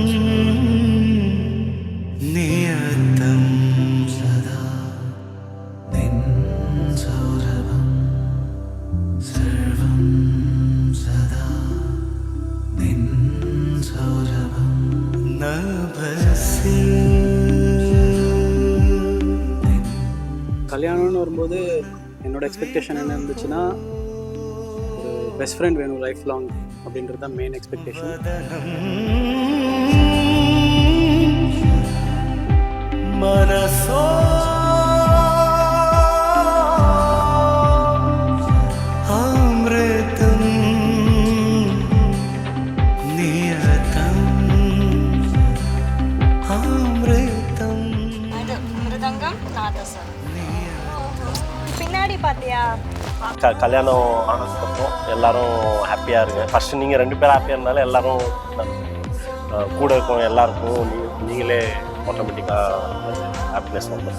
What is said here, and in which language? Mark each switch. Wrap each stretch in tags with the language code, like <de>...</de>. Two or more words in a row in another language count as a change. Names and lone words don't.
<ml>നിയതം സദാ നിൻ സൗരഭം സർവം സദാ നിൻ സൗരഭം നഭസിൽ</ml> <ta>கல்யாணம்னு வரும்போது என்னோட எக்ஸ்பெக்டேஷன் என்ன இருந்துச்சுன்னா ஒரு</ta> <en>best friend</en> <ta>வேணும்</ta> <en>life long</en> <ta>அப்படின்றது தான்</ta> <en>main expectation.</en> <ml>മനസോ അമൃതം നിയതം അമൃതം</ml> <ta>அது மிருதங்கம் நாதஸ்வரம். பின்னாடி பார்த்தியா கல்யாணம் ஆனதுக்கப்புறம் எல்லாரும் ஹாப்பியாக இருங்க. ஃபஸ்ட்டு நீங்கள் 2 பேரும் ஹாப்பியாக இருந்தாலும் எல்லாரும் கூட இருக்கவங்க எல்லாருக்கும் நீங்களே ஆட்டோமேட்டிக்காக ஹாப்பினஸ் வந்துடும்.</ta>